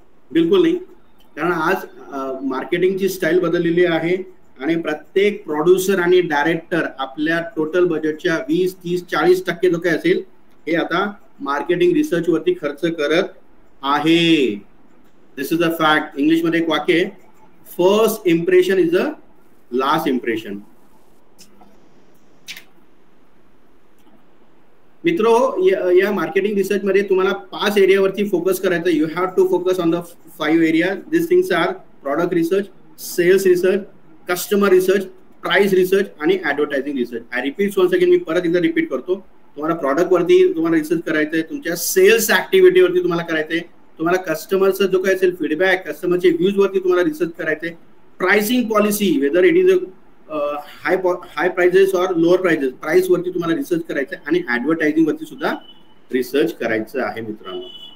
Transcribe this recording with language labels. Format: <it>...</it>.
<mr>बिलकुल नाही. कारण आज मार्केटिंगची स्टाईल बदललेली आहे आणि प्रत्येक प्रोड्युसर आणि डायरेक्टर आपल्या टोटल बजेटच्या 20, 30, 40% जो काही असेल हे आता मार्केटिंग रिसर्च वरती खर्च करत आहे.</mr> <en>This is a fact.</en> <mr>इंग्लिशमध्ये एक वाक्य आहे,</mr> <en>First impression is a last impression.</en> <mr>मित्रो, या मार्केटिंग रिसर्च मध्ये तुम्हाला 5 एरियावरती फोकस करायचं.</mr> <en>You have to focus on the 5 area. This things are product research, sales research, customer research price research आणि advertising research. I repeat once again,</en> <mr>मी परत एकदा repeat करतो. तुम्हाला प्रॉडक्ट वरती तुम्हाला रिसर्च करायचंय, तुमच्या सेल्स ऍक्टिव्हिटीवरती तुम्हाला करायचंय, तुम्हाला कस्टमरचं जो काय असेल फीडबॅक, कस्टमरचे व्ह्यूज वरती तुम्हाला रिसर्च करायचंय, pricing policy</mr> <en>whether it is high prices और lower prices,</en> <mr>प्राइस वरती तुम्हाला रिसर्च करायचंय आणि ऍडव्हर्टायझिंग वरती सुद्धा रिसर्च करायचं आहे मित्रांनो.</mr>